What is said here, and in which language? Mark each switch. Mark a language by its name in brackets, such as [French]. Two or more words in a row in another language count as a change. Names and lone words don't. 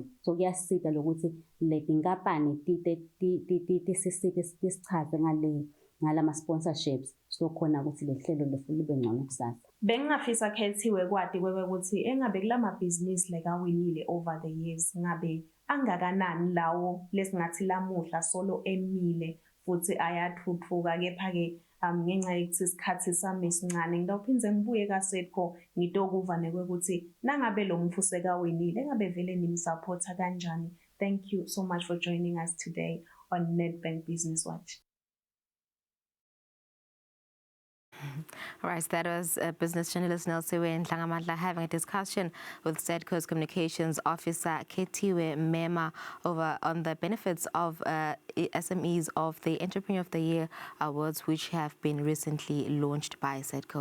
[Swati] So kuyasita lokuthi leti nkampani tisisike sichaze ngalama sponsorships so khona ukuthi le hlelo libe ngcono kusasa. Bengingafisa khethiwe kwati ukuthi engabe kulamabhizinisi lekawinile [English] over the years [Swati] ngabe angakanani lawo lesingathi lamuhla solo emile futhi ayathuthuka. Kepha-ke ngenxa yokuthi isikhathi sami sincane ngidawuphinde ngibuye kaSetco ngitokuvane kwekuthi nangabe lo mfu sekawinile engabe vele nimsupporta kanjani. [English] Thank you so much for joining us today on Nedbank Business Watch. All right, so that was business journalist Nelsiwe Ntlangamadla having a discussion with Sedco's communications officer Ketiwe Mema on the benefits of SMEs of the Entrepreneur of the Year Awards, which have been recently launched by Sedco.